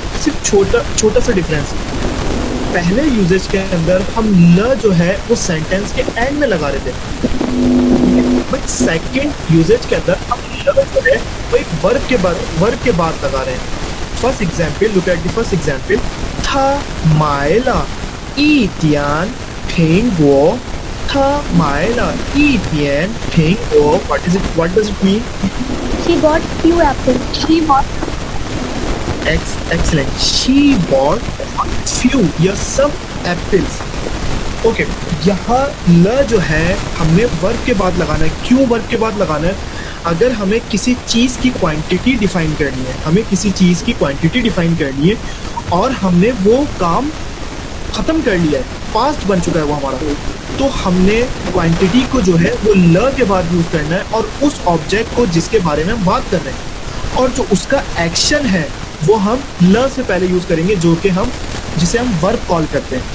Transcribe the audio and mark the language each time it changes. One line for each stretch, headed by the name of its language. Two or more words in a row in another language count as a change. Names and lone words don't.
Hindi: सिर्फ छोटा सा डिफरेंस है। पहले यूजेज के अंदर हम ल जो है वो सेंटेंस के एंड में लगा रहे थे, बट
English: second usages
Hindi: के अंदर हम ल जो है वो एक वर्ब के बाद लगा रहे हैं।
English: First example, look at the first example.
Chinese: 他买了一点苹果。他买了一点苹果。
English: What does it mean? She bought few apples. She bought Excellent. She bought few या some apples.
Hindi: ओके, यहाँ ल जो है हमने वर्ब के बाद लगाना है। क्यों वर्ब के बाद लगाना है? अगर हमें किसी चीज़ की
English: quantity define
Hindi: करनी है, हमें किसी चीज़ की
English: quantity define
Hindi: करनी है और हमने वो काम ख़त्म कर लिया है, पास्ट बन चुका है वो हमारा, तो हमने क्वांटिटी को जो है वो ल के बाद यूज़ करना है और उस ऑब्जेक्ट को जिसके बारे में हम बात कर रहे हैं, और जो उसका एक्शन है वो हम ल से पहले यूज़ करेंगे, जो कि हम जिसे हम
English: verb call
Hindi: करते हैं।